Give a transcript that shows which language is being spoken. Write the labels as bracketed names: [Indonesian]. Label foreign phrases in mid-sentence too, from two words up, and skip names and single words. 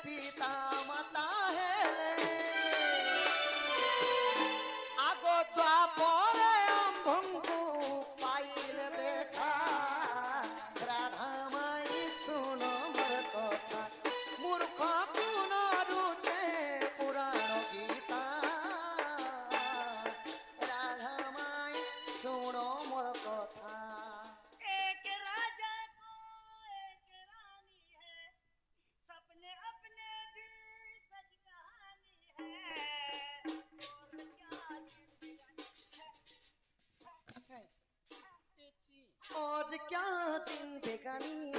[Odia] ଆଗ ଦ୍ୱାପରେ ଆମ୍ଭଙ୍କୁ ପାଇଲେ ଦେଖା ରାଧା ମାଇ ଶୁଣ ମୋର କଥା ମୂର୍ଖ ପୁନରୁତେ ପୁରାଣ ଗୀତା ରାଧା ମାଇ ଶୁଣ ମୋର କଥା। [Hindi] एक राजा को एक रानी है सपने अपने भी सच कहानी है और क्या जिंदगानी है